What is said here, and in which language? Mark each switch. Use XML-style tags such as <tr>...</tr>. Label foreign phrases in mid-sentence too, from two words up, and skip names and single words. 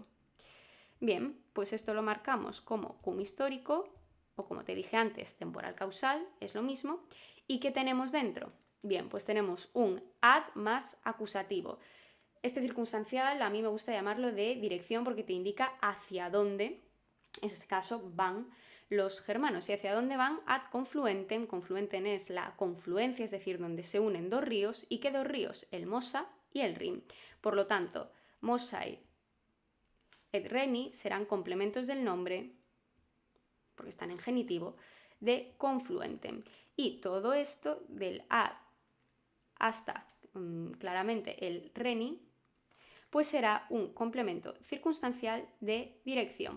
<es>Bien, pues esto lo marcamos como cum histórico, o como te dije antes, temporal causal, es lo mismo. ¿Y qué tenemos dentro? Bien, pues tenemos un ad más acusativo. Este circunstancial a mí me gusta llamarlo de dirección porque te indica hacia dónde, en este caso, van los germanos. ¿Y hacia dónde van?</es> <la>Ad confluentem.</la> <es>Confluentem es la confluencia, es decir, donde se unen dos ríos. ¿Y qué dos ríos? El Mosa y el Rin. Por lo tanto,</es> <la>Mosae et Reni</la> <es>serán complementos del nombre, porque están en genitivo, de confluentem. Y todo esto del ad hasta claramente el Reni, pues será un complemento circunstancial de dirección.</es>